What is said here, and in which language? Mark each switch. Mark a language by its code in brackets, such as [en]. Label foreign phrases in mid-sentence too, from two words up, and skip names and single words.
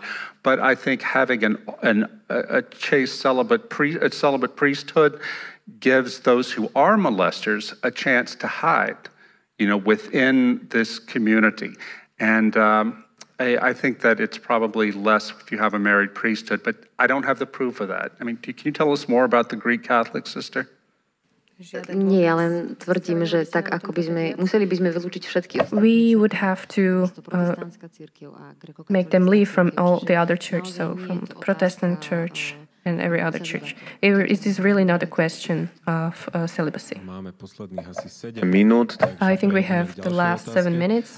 [en] But I think having a chaste celibate priesthood gives those who are molesters a chance to hide, within this community. And I think that it's probably less if you have a married priesthood, but I don't have the proof of that. I mean, can you tell us more about the Greek Catholic, sister? [sk] Nie, ale tvrdím, že tak ako museli by sme vylúčiť všetky ostatné. [en] We would have to make them leave from all the other church, so from the Protestant church in every other church. It is really not a question of celibacy. I think we have the last 7 minutes.